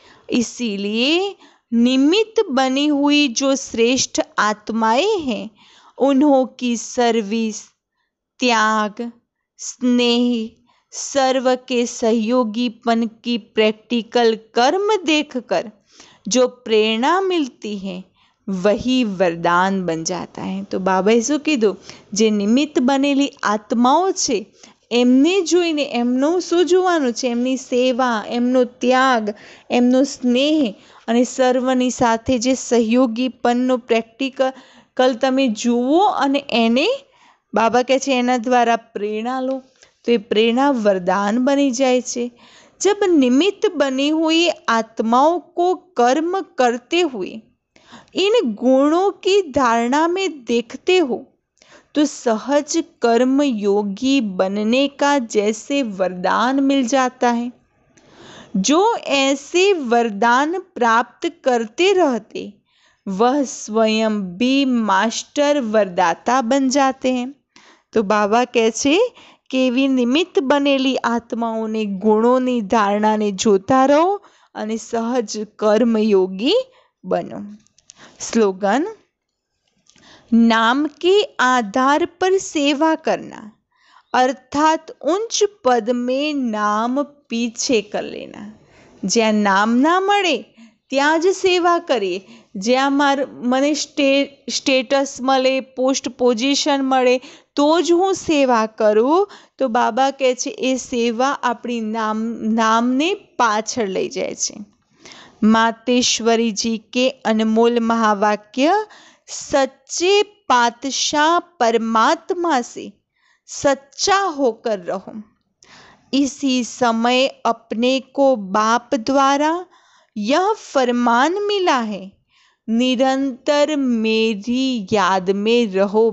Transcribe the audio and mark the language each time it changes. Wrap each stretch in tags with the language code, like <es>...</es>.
<hi>इसीलिए निमित्त बनी हुई जो श्रेष्ठ आत्माएं हैं उन्हों की सर्विस, त्याग, स्नेह, सर्व के सहयोगीपन की प्रैक्टिकल कर्म देखकर जो प्रेरणा मिलती है वही वरदान बन जाता है।</hi> <gu>तो बाबाए शुं कीधुं? जे निमित्त बनेली आत्माओं छे એમને જોઈને એમનું શું જોવાનું છે? એમની સેવા, એમનો ત્યાગ, એમનો સ્નેહ અને સર્વની સાથે જે સહયોગીપણનો પ્રેક્ટિકલ તમે જુઓ અને એને બાબા કહે છે એના દ્વારા પ્રેરણા लो, तो ये प्रेरणा वरदान बनी जाए छे।</gu> <hi>जब निमित्त बनी हुई आत्माओं को कर्म करते हुए इन गुणों की धारणा में देखते हो तो सहज कर्म योगी बनने का जैसे वरदान मिल जाता है। जो ऐसे वरदान प्राप्त करते रहते वह स्वयं भी मास्टर वरदाता बन जाते हैं।</hi> <gu>तो बाबा કહે છે કે એવી નિમિત્ત બનેલી આત્માઓને ગુણોની ધારણાને જોતા રહો અને સહજ કર્મયોગી બનો।</gu> <hi>स्लोगन, नाम के आधार पर सेवा करना अर्थात उच्च पद में नाम पीछे कर लेना।</hi> <gu>ज्यां नाम ना મળે ત્યાં જ સેવા કરીએ। જ્યાં મને સ્ટેટસ મળે, પોસ્ટ પોઝિશન મળે તો જ હું સેવા કરું, તો બાબા કહે છે એ સેવા આપણી નામને પાછળ લઈ જાય છે।</gu> <hi>मातेश्वरी जी के अनमोल महावाक्य सच्चे पातशाह परमात्मा से सच्चा होकर रहो। इसी समय अपने को बाप द्वारा यह फरमान मिला है, निरंतर मेरी याद में रहो।</hi>